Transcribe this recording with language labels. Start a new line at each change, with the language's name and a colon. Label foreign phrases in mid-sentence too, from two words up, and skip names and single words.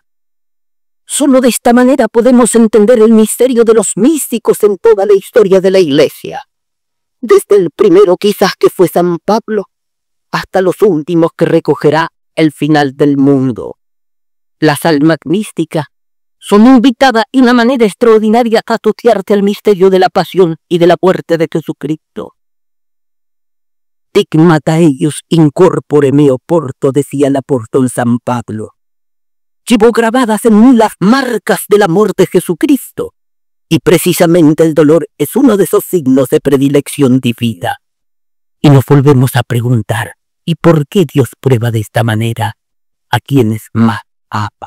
Spanish: Solo de esta manera podemos entender el misterio de los místicos en toda la historia de la Iglesia, desde el primero quizás que fue San Pablo, hasta los últimos que recogerá el final del mundo. Las almas místicas son invitadas de una manera extraordinaria a asociarse al misterio de la pasión y de la muerte de Jesucristo.
Latin: Stigmata eius in corpore meo porto,
Spanish: decía el apóstol San Pablo. Llevo grabadas en mí las marcas del amor de Jesucristo, y precisamente el dolor es uno de esos signos de predilección divina. Y nos volvemos a preguntar, ¿y por qué Dios prueba de esta manera a quienes más ama?